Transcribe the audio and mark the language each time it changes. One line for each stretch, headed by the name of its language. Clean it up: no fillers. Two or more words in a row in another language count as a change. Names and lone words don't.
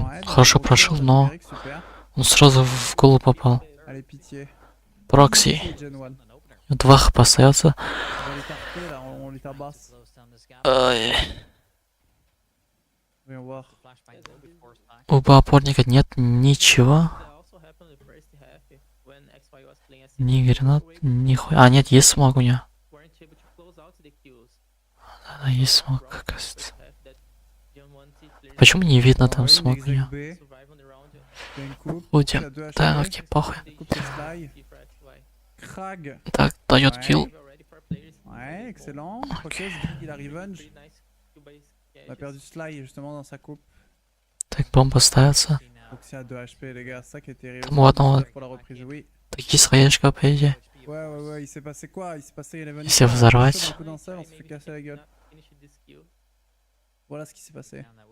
French: Ouais,
Russian: хорошо
French: donc,
Russian: прошел,
French: retour,
Russian: но
French: numérique, super.
Russian: он сразу в голову попал.
French: Allez, pitié.
Russian: Прокси.
French: Pitié, Gen 1.
Russian: 2 хп остается.
French: On va les tarter là, on les tabasse.
Russian: Ой.
French: Voyons voir.
Russian: Оба опорника нет ничего. Ни гранат, ни хуй. А, нет, есть смог у него. Да, есть смог, оказывается. Почему не видно там смог у него? Будем. Да, окей, похуй. Krag. Так, дает килл.
French: Ouais, excellent. Ok, il a revenge. On a perdu Sly justement dans sa coupe. Так, бомба ставится. Donc c'est à 2 HP les gars, c'est ça qui est terrible.
Russian: Там у одного
French: Pour la reprise, oui.
Russian: такие своечка, по идее.
French: Ouais, il s'est passé quoi? Il s'est passé Eleven. Il s'est взорвать. On s'est fait casser la gueule. Voilà ce qui s'est passé.